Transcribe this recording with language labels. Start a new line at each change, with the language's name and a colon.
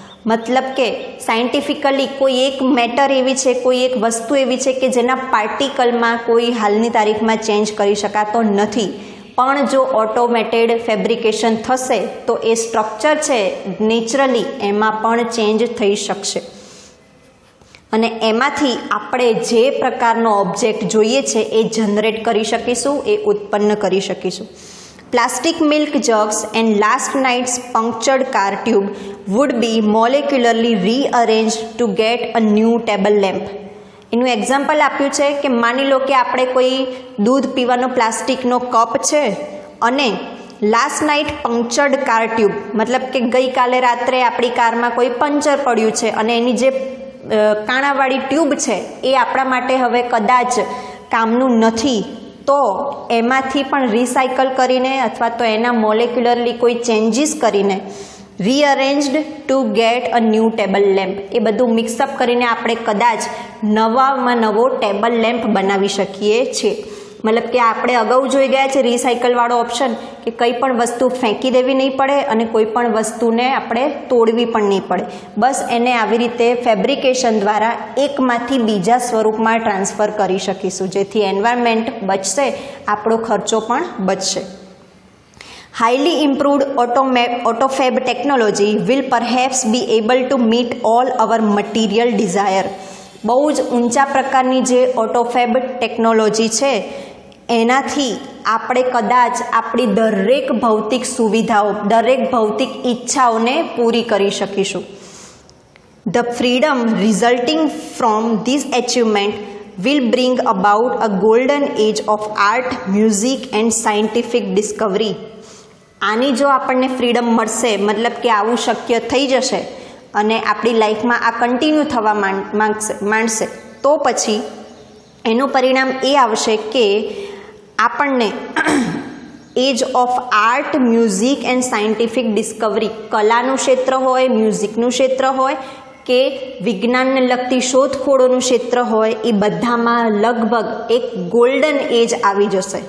Gujarati: મતલબ કે સાયન્ટિફિકલી કોઈ એક મેટર એવી છે, કોઈ એક વસ્તુ એવી છે કે જેના પાર્ટિકલમાં કોઈ હાલની તારીખમાં ચેન્જ કરી શકાતો નથી, પણ જો ઓટોમેટેડ ફેબ્રિકેશન થશે તો એ સ્ટ્રક્ચર છે નેચરલી એમાં પણ ચેન્જ થઈ શકશે અને એમાંથી આપણે જે પ્રકારનો ઓબ્જેક્ટ જોઈએ છે એ જનરેટ કરી શકીશું, એ ઉત્પન્ન કરી શકીશું.
English: Plastic milk jugs and last night's punctured car tube would be molecularly rearranged to get a new table lamp.
Gujarati: એનું એક્ઝામ્પલ આપ્યું છે કે માની લો કે આપણે કોઈ દૂધ પીવાનો પ્લાસ્ટિકનો કપ છે અને
English: last night punctured car tube,
Gujarati: મતલબ કે ગઈકાલે રાત્રે આપણી કારમાં કોઈ પંચર પડ્યું છે અને એની જે કાણાવાળી ટ્યુબ છે એ આપણા માટે હવે કદાચ કામનું નથી, તો એમાંથી પણ રિસાયકલ કરીને અથવા તો એના મોલેક્યુલરલી કોઈ ચેન્જીસ કરીને
English: rearranged to get a new table lamp,
Gujarati: એ બધું મિક્સઅપ કરીને આપણે કદાચ નવામાં નવો ટેબલ લેમ્પ બનાવી શકીએ છીએ. મતલબ કે આપણે અગાઉ જોઈ ગયા છે રિસાયકલવાળો ઓપ્શન કે કંઈ પણ વસ્તુ ફેંકી દેવી નહીં પડે અને કોઈ પણ વસ્તુને આપણે તોડવી પણ નહીં પડે. બસ એને આવી રીતે ફેબ્રિકેશન દ્વારા એકમાંથી બીજા સ્વરૂપમાં ટ્રાન્સફર કરી શકીશું, જેથી એન્વાયરમેન્ટ બચશે, આપણો ખર્ચો પણ બચશે.
English: Highly improved AutoFab technology will perhaps be able to meet all our material desire.
Gujarati: બહુ જ ઊંચા પ્રકારની જે ઓટોફેબ ટેકનોલોજી છે એનાથી આપણે કદાચ આપણી દરેક ભૌતિક સુવિધાઓ, દરેક ભૌતિક ઈચ્છાઓને પૂરી કરી શકીશું.
English: The freedom resulting from this achievement will bring about a golden age of art, music and scientific discovery.
Gujarati: આની જો આપણને ફ્રીડમ મળશે, મતલબ કે આવું શક્ય થઈ જશે અને આપણી લાઈફમાં આ કન્ટિન્યુ થવા માંડશે, તો પછી એનું પરિણામ એ આવશે કે આપણને
English: age of art, music and scientific discovery,
Gujarati: કલાનું ક્ષેત્ર હોય, મ્યુઝિકનું ક્ષેત્ર હોય કે વિજ્ઞાનને લગતી શોધખોળોનું ક્ષેત્ર હોય, એ બધામાં લગભગ એક ગોલ્ડન એજ આવી જશે.